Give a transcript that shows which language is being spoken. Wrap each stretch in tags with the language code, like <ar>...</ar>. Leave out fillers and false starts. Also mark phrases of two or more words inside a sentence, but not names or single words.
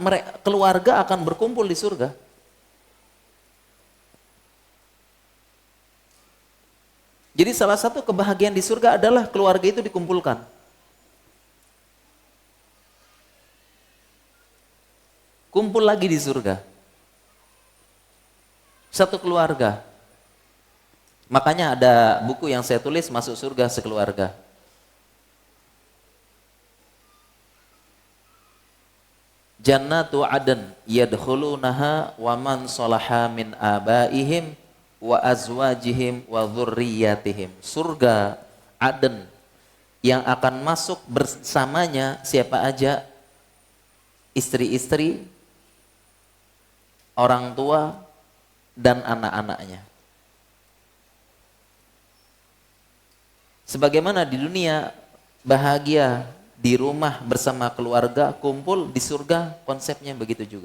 <id>Keluarga akan berkumpul di surga. Jadi salah satu kebahagiaan di surga adalah keluarga itu dikumpulkan. Kumpul lagi di surga. Satu keluarga. Makanya ada buku yang saya tulis, Masuk Surga Sekeluarga.</id> <ar>جنات عدن يدخلونها ومن صلح من آبائهم وأزواجهم وذرياتهم.</ar> <id>Surga Aden yang akan masuk bersamanya siapa aja? Istri-istri, orang tua, dan anak-anaknya. Sebagaimana di dunia bahagia di rumah bersama keluarga, kumpul di surga konsepnya begitu juga.</id>